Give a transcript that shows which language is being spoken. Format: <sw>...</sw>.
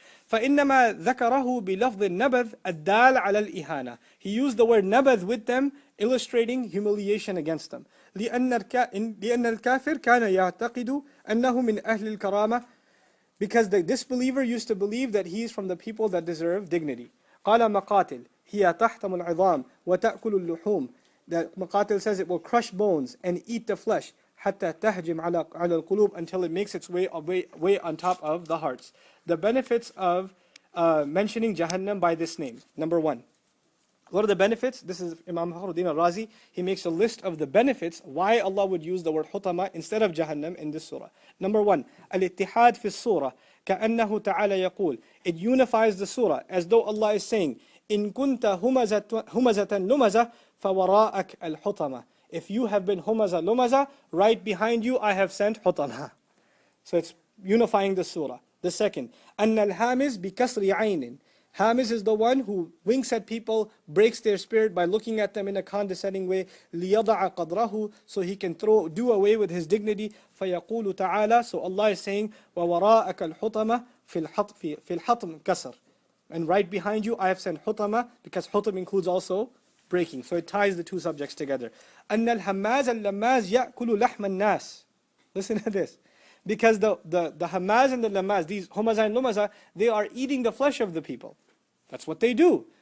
<ar>فَإِنَّمَا ذَكَرَهُ بِلَفْظِ النَّبَذِ الدَّالِ عَلَى الْإِهَانَةِ.</ar> <en>He used the word nabadh with them, illustrating humiliation against them.</en> <ar>لأن الكافر كان يعتقد أنه من أهل الكرامة,</ar> <en>because the disbeliever used to believe that he is from the people that deserve dignity.</en> <ar>قال مقاتل هي تحطم العظام وتأكل اللحوم.</ar> <en>That Maqatil says it will crush bones and eat the flesh</en> <ar>حتى تهجم على القلوب,</ar> <en>until it makes its way on top of the hearts. The benefits of mentioning Jahannam by this name. Number one. What are the benefits? This is Imam Fakhruddin al-Razi. He makes a list of the benefits why Allah would use the word Hutamah instead of Jahannam in this surah. Number one,</en> <ar>al-ittihad fi surah كأنه تعالى يقول.</ar> <en>It unifies the surah as though Allah is saying,</en> <ar>إن كنت همزة لمزة فوراءك الحطمة.</ar> <en>If you have been Humazah Lumazah, right behind you I have sent Hutamah. So it's unifying the surah.</en> <ar>The second, أن الهامز بكسر عين.</ar> <en>Hamiz is the one who winks at people, breaks their spirit by looking at them in a condescending way.</en> <ar>لِيَضَعَ قَدْرَهُ,</ar> <en>so he can do away with his dignity.</en> <ar>فَيَقُولُ تَعَالَى,</ar> <en>so Allah is saying,</en> <ar>وَوَرَاءَكَ الْحُطَمَةِ فِي الْحَطْمِ كَسَرٍ.</ar> <en>And right behind you I have sent Hutamah, because Hutam includes also breaking. So it ties the two subjects together.</en> <ar>أَنَّ الْهَمَّازَ اللَّمَّازِ يَأْكُلُ لَحْمَ النَّاسِ.</ar> <en>Listen to this. Because the Hamaz and the Lamaz, these Humazah and Lumazah, they are eating the flesh of the people. That's what they do.</en>